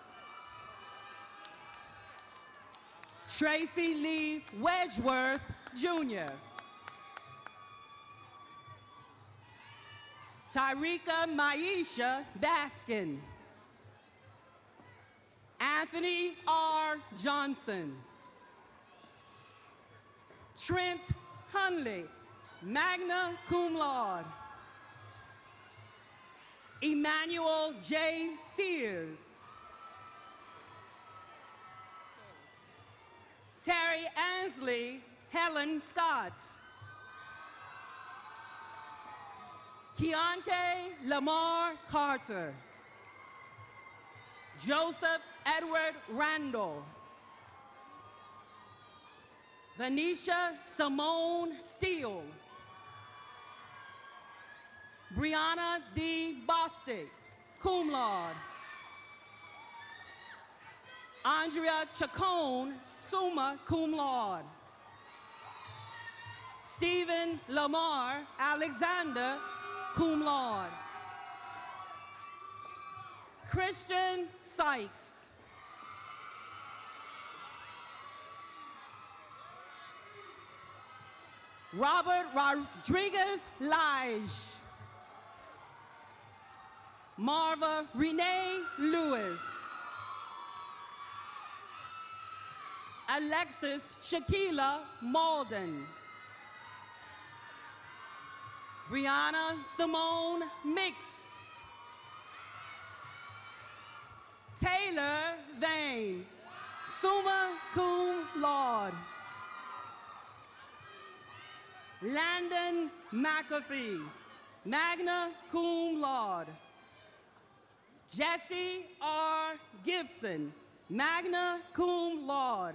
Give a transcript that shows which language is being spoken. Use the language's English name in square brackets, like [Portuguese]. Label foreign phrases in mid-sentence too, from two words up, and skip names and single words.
[English] Tracy Lee Wedgeworth, Jr. Tyrika Maisha Baskin. Anthony R. Johnson. Trent Hunley, [Latin] magna cum laude. [English] Emmanuel J. Sears. Terry Ansley, Helen Scott. Keontae Lamar Carter. Joseph Edward Randall. Venetia Simone Steele. Brianna D. Bostic, [Latin] cum laude. [English] Andrea Chacon, [Latin] summa cum laude. [English] Stephen Lamar Alexander, [Latin] cum laude. [English] Christian Sykes. Robert Rodriguez Lige. Marva Renee Lewis. Alexis Shaquila Malden. Brianna Simone Mix. Taylor Vane, [Latin] summa cum laude. [English] Landon McAfee, [Latin] magna cum laude. [English] Jesse R. Gibson, [Latin] magna cum laude.